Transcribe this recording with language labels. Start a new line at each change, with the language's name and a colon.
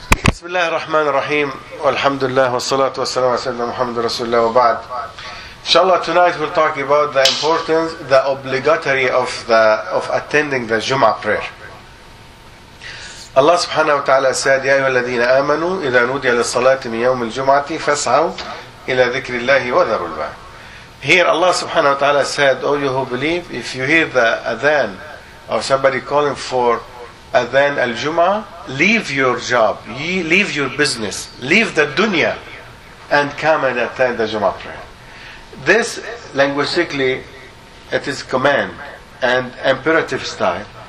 Arabic: بسم الله الرحمن الرحيم والحمد لله والصلاة والسلام على سيدنا محمد رسول الله وبعد.
English: إن شاء الله tonight we'll talk about the importance, the obligatory of attending the جمعة prayer.
Arabic: الله سبحانه وتعالى said يا أيها الذين آمنوا إذا نودي للصلاة من يوم الجمعة فاسعوا إلى ذكر الله وذروا البيع.
English: Here Allah سبحانه وتعالى said, all you who believe, if you hear the adhan or somebody calling for adhan al-jum'ah, leave your job, leave your business, leave the dunya and come and attend the jum'ah prayer. This linguistically, it is command and imperative style.